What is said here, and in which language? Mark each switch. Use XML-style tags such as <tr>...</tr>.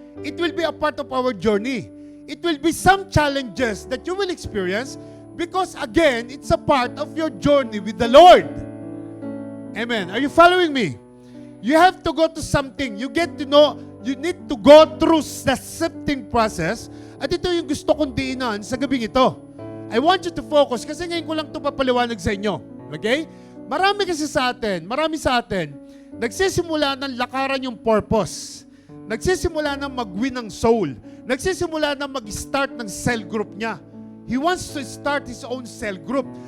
<en>It will be a part of our journey. It will be some challenges that you will experience because again, it's a part of your journey with the Lord. Amen. Are you following me? You have to go to something. You get to know, you need to go through the sifting process.</en> <tl>At ito yung gusto kong diinan sa gabing ito.</tl> <en>I want you to focus</en> <tl>kasi ngayon ko lang ito papaliwanag sa inyo. Okay? Marami sa atin, nagsisimula ng lakaran yung purpose. Nagsisimula ng mag-win ng soul. Nagsisimula ng mag-start ng cell group niya.</tl> <en>He wants to start his own cell group.</en>